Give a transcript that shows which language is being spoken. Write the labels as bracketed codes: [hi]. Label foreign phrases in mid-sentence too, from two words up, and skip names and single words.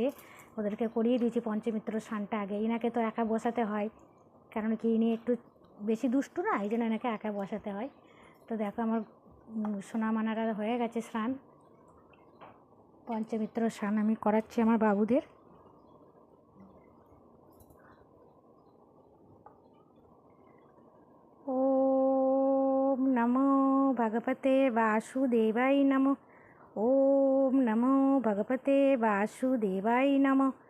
[bn] ওদেরকে করিয়ে দিয়েছি পঞ্চমিত্র স্নানটা আগে। ইনাকে তো একা বসাতে হয়, কারণ কি ইনি একটু বেশি দুষ্টু না, এই জন্য এনাকে একা বসাতে হয়। তো দেখো আমার সোনা মানারা হয়ে গেছে স্নান। পঞ্চমিত্র স্নান আমি করাচ্ছি আমার বাবুদের। [sa] ওম নমো ভগবতে বাসুদেবাই নমো। ওম নমো ভগবতে বাসুদেবাই নমো।